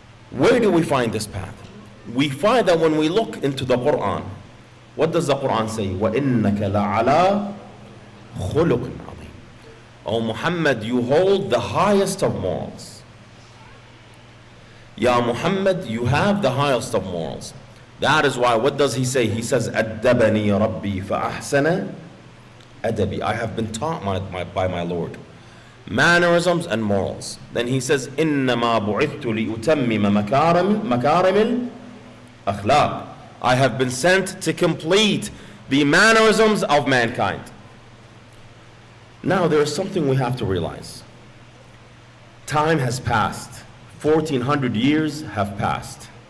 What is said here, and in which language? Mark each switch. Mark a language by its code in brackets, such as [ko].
[en] Where do we find this path? We find that when we look into the Quran. What does the Quran say? [ar] وَإِنَّكَ لَعَلَىٰ خُلُقٍ عَظِيمٍ. [en] O Muhammad, you hold the highest of morals. Ya Muhammad, you have the highest of morals. That is why, what does he say? He says, [ar] أَدَّبَنِي رَبِّي فَأَحْسَنَ أَدَبِي. [en] I have been taught by my Lord mannerisms and morals. Then he says, [ar] إِنَّمَا بُعِثْتُ لِأُتَمِّمَ مَكَارِمِ الْأَخْلَاقِ. [en] I have been sent to complete the mannerisms of mankind. Now there is something we have to realize. Time has passed. 1400 years have passed.